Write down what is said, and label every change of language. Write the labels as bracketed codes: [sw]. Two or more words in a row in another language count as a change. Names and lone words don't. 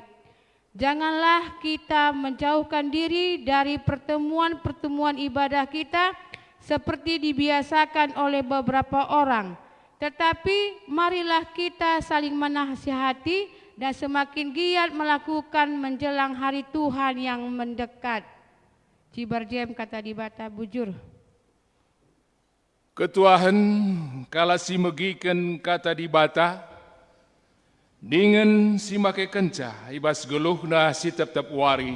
[id] Janganlah kita menjauhkan diri dari pertemuan-pertemuan ibadah kita seperti dibiasakan oleh beberapa orang. Tetapi marilah kita saling menasihati dan semakin giat melakukan menjelang hari Tuhan yang mendekat. [btx] Cibarjem kata dibata bujur. Ketuahan kalasi megiken kata dibata, dengan si make kenca ibas geluhna si tetap wari.